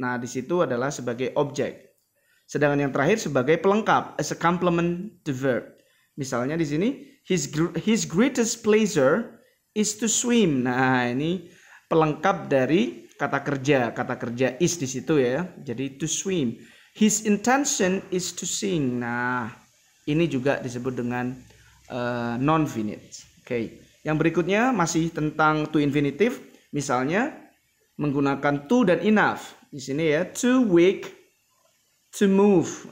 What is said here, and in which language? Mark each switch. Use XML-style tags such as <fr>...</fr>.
<id>Nah, di situ adalah sebagai objek. Sedangkan yang terakhir sebagai pelengkap,</id> <en>as a complement to verb. Misalnya di sini his greatest pleasure is to swim.</en> <id>Nah, ini pelengkap dari kata kerja. Kata kerja is di situ ya. Jadi to swim.</id> <en>His intention is to sing.</en> <id>Nah, ini juga disebut dengan non-finite. Oke. Yang berikutnya masih tentang to infinitive. Misalnya menggunakan to dan enough. Di sini ya,</id> <en>too weak to move.</en>